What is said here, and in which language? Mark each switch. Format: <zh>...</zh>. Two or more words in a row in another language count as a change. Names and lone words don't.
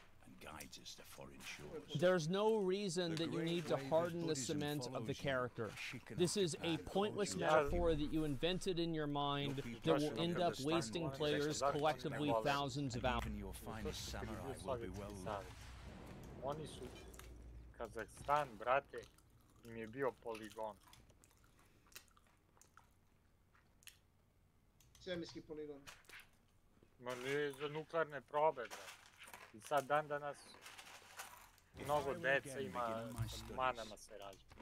<en>There's no reason that you need to harden the cement of the character. This is a pointless metaphor that you invented in your mind that will end up wasting players collectively thousands of hours. Even your finest samurai will be well loved.</en> <sr>Oni su Kazakhstan, brate, im je bio poligon. svemirski poligon. Ma nije za nuklearne probe, bre. I sad dan danas mnogo deca ima sa manama se rađa.</sr>